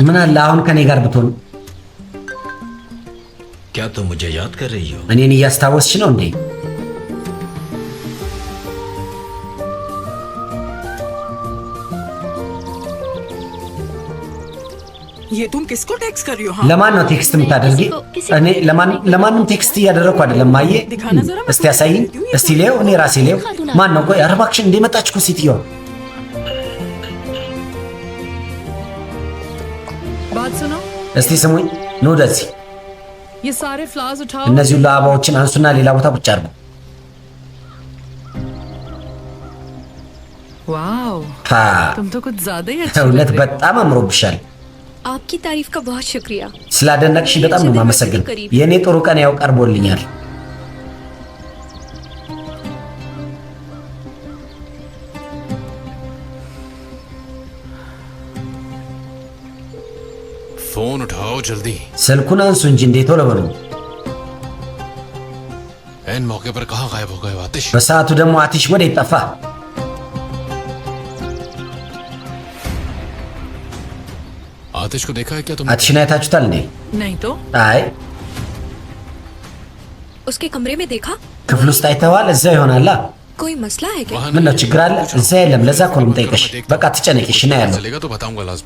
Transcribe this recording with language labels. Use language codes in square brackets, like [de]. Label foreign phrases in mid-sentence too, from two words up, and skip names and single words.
[am] ምን አለ አሁን ከኔ ጋር ብትሆን [hi] क्या तुम मुझे याद कर रही हो [am] እኔን እያስታወስሽ ነው እንዴ [hi] ये तुम किसको टेक्स्ट कर रही हो? हाँ [am] ለማን ነው ቴክስት የምታደርጊ እኔ ለማንም ቴክስት እያደረኩ አይደለም ማየ እስቲ ያሳይኝ እስቲ ሌው እኔ ራሴ ሌው ማን ነው ቆይ አረባክሽ እንደመጣች እኮ ሴትዮ [hi] बात सुनो [am] እስቲ ስሙኝ ነው ደዚህ [hi] ये सारे फ्लावर्स उठाओ [am] እነዚህ ሁሉ አበባዎችን አንሱና ሌላ ቦታ ቁጭ አድርጉ वाओ ታ [hi] तुम तो कुछ ज्यादा ही अच्छी [am] እውነት [hi] लग रही [am] በጣም አምሮብሻል [hi] आपकी तारीफ का बहुत शुक्रिया [am] ስላደነቅሽ በጣም ነው የማመሰግን የኔ ጥሩ ቀን ያው ቀርቦልኛል [hi] फोन उठाओ जल्दी [am] ስልኩን አንሱ እንጂ እንዴት ቶሎ በሉ [hi] एन मौके पर कहाँ गायब हो गए हो आतिश [am] በሰዓቱ ደግሞ አትሽ ወዴት ጠፋ [hi] आतिश को देखा है क्या तुम [am] አትሽን አይታችሁታል እንዴ [hi] नहीं तो [am] አይ [hi] उसके कमरे में देखा [am] ክፍል ውስጥ አይተዋል እዛ ይሆናላ [hi] कोई मसला है क्या [am] ምን ነው ችግር አለ እዛ የለም ለዛ እኮ ነው የምጠይቅሽ በቃ ትጨነቂ እሺ ነው ያለው [hi] चलेगा तो बताऊंगा लाजमी